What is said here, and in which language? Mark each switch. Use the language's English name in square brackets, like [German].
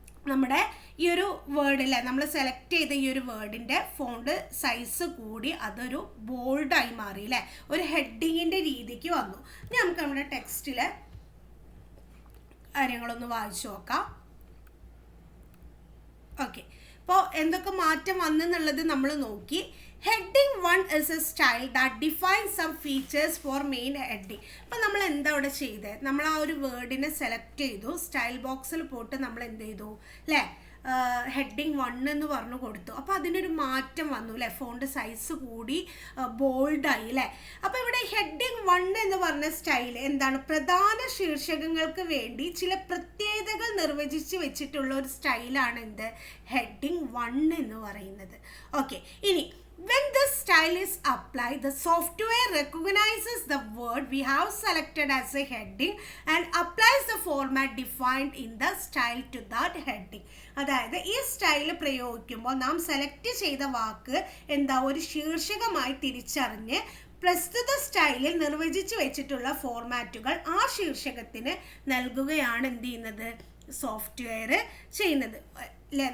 [Malayalam] നമ്മുടെ ഈ ഒരു വേർഡിലെ നമ്മൾ സെലക്ട് ചെയ്ത ഈ ഒരു വേർഡിൻ്റെ ഫോണ്ട് സൈസ് കൂടി അതൊരു ബോൾഡായി മാറി അല്ലേ, ഒരു ഹെഡിങ്ങിൻ്റെ രീതിക്ക് വന്നു. ഇനി നമുക്ക് നമ്മുടെ ടെക്സ്റ്റിലെ കാര്യങ്ങളൊന്ന് വായിച്ചു നോക്കാം. ഓക്കെ, അപ്പോൾ എന്തൊക്കെ മാറ്റം വന്നെന്നുള്ളത് നമ്മൾ നോക്കി. [English] Heading 1 is a style that defines some features for main heading. [Malayalam] അപ്പോൾ നമ്മൾ എന്താ അവിടെ ചെയ്തത്, നമ്മൾ ആ ഒരു വേർഡിനെ സെലക്ട് ചെയ്തു, സ്റ്റൈൽ ബോക്സിൽ പോയിട്ട് നമ്മൾ എന്ത് ചെയ്തു അല്ലേ, ഹെഡിങ് 1 എന്ന് പറഞ്ഞു കൊടുത്തു. അപ്പോൾ അതിനൊരു മാറ്റം വന്നു അല്ലേ, ഫോണ്ട് സൈസ് കൂടി ബോൾഡായി അല്ലേ. അപ്പോൾ ഇവിടെ ഹെഡിങ് 1 എന്ന് പറഞ്ഞ സ്റ്റൈൽ എന്താണ്, പ്രധാന ശീർഷകങ്ങൾക്ക് വേണ്ടി ചില പ്രത്യേകതകൾ നിർവചിച്ച് വെച്ചിട്ടുള്ള ഒരു സ്റ്റൈലാണ് എന്ത്, ഹെഡിങ് 1 എന്ന് പറയുന്നത്. ഓക്കെ, ഇനി [English] when this style is applied, the software recognizes the word we have selected as a heading and applies the format defined in the style to that heading. [Malayalam] അതായത് ഈ സ്റ്റൈൽ പ്രയോഗിക്കുമ്പോൾ നാം സെലക്ട് ചെയ്ത വാക്ക് എന്താ, ഒരു ശീർഷകമായി തിരിച്ചറിഞ്ഞ് പ്രസ്തുത സ്റ്റൈലിൽ നിർവചിച്ചു വെച്ചിട്ടുള്ള ഫോർമാറ്റുകൾ ആ ശീർഷകത്തിന് നൽകുകയാണ് എന്ത് ചെയ്യുന്നത്, സോഫ്റ്റ്വെയർ ചെയ്യുന്നത് അല്ലേ.